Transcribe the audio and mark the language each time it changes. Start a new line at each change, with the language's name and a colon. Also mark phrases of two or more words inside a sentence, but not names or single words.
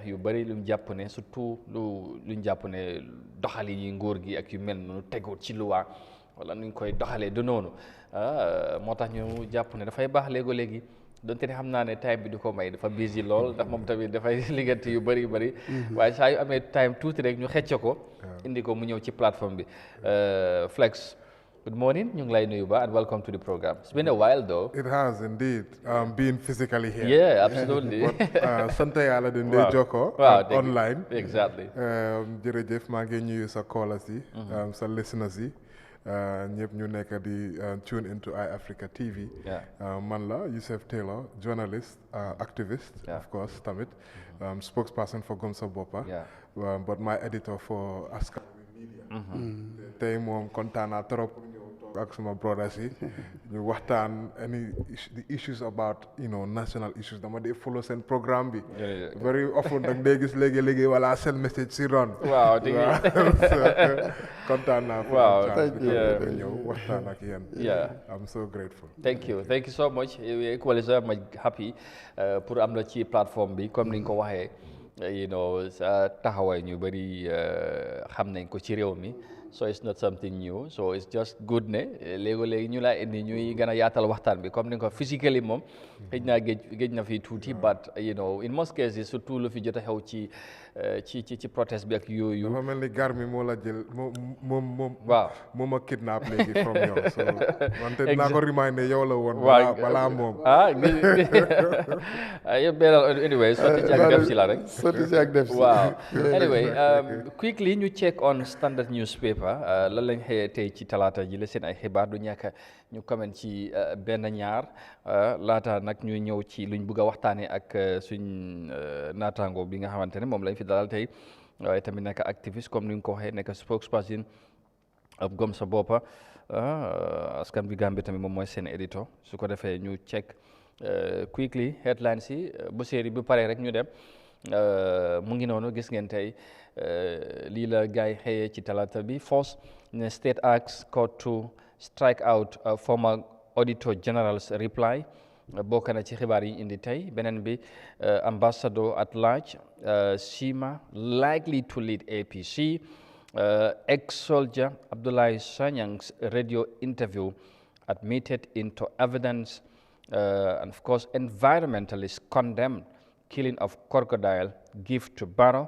Wolof: yu bari lu jàpp ne surtout luñ jàpp ne doxali yi nguur gi ak yu mel noonu teguut ci luwaa wala nuñ koy doxalee du noonu moo tax ñu jàpp ne dafay baax léegi donte ne xam naa ne time bi du ko may dafa busy lool ndax moom tamit dafay liggéey yu bari waaye saa yu amee time tuuti rek ñu xecc ko indi ko mu ñëw ci plateforme bi Flex,
English: good morning
Wolof: ñu ngi lay nuyu ba
English: and welcome to the program. It's been a while though. It has indeed been physically here. Yeah, absolutely.
Wolof: sant yàlla dañ dee jokkoo online.
English: Exactly.
Wolof: Jërëjëf maa ngi nuyu sa callers yi sa listeners yi ñëpp ñu nekk di
English: tune into
Wolof: Eyeafrica TV. Man la
English: Yusuf Tello, journalist, activist, of course tamit spokesperson for Gëm Sa Boppa, but my editor for Askan Wi Media.
Wolof: Tey moom kontaan naa
French: trop pour
Wolof: ñëw toog ak suma brothers yi ñu waxtaan
English: the issues about national issues
Wolof: dama dee follow seen programme bi
English: very often
Wolof: dag dee gis léegi wala seen message si ron waaw kontaan naa pour ñëw waxtaan ak yéen.
English: I'm so grateful. Thank you so much. Equally so much happy
Wolof: pour am la ci plateforme bi comme ni nga ko waxee sa taxawaay ñu bari xam nañ ko ci réew mi
English: so it's not something new so it's just good
Wolof: ne léegi ñu laa indi ñuy gën a yaatal waxtaan bi comme ni nga ko physically moom xëj naa géej na fi tuuti
English: but in most cases
Wolof: surtout lu fi jot a xew ci protest bi ak yooyu. dafa mel ni gar mi moo la jël moom waaw moom a kidnap léegi from yow so wante dinaa ko reminder yow la woon balaa moom yëpp benn anyway sotti ci ak def si la rek waaw anyway quickly ñu
English: check on Standard newspaper
Wolof: lan lañ xëyee tey ci talaata ji la seen ay xibaar du ñàkk ñu comment ci benn ñaar laata nag ñu ñëw ci luñ bëgg a waxtaanee ak suñ naataango bi nga xamante ne moom lañ fi dalal tey waaye tamit nekk activiste comme ni nga ko waxee nekk spokesperson of Gëm Sa Boppa askan bi Gambie tamit moom mooy seen éditeur su ko defee ñu
English: check quickly headlines
Wolof: yi bu série bu paree rek ñu dem mu ngi noonu gis ngeen tey lii la gaay xëyee ci talaata bi
English: force ne state asks court to strike out former auditor general's reply
Wolof: bokk na ci xibaar yi indi tey beneen bi
English: ambassador at large Sima likely to lead APC ex-soldier Abdoulaye Sanyang's radio interview admitted into evidence and of course environmentalists condemned killing of crocodile gift to Barrow.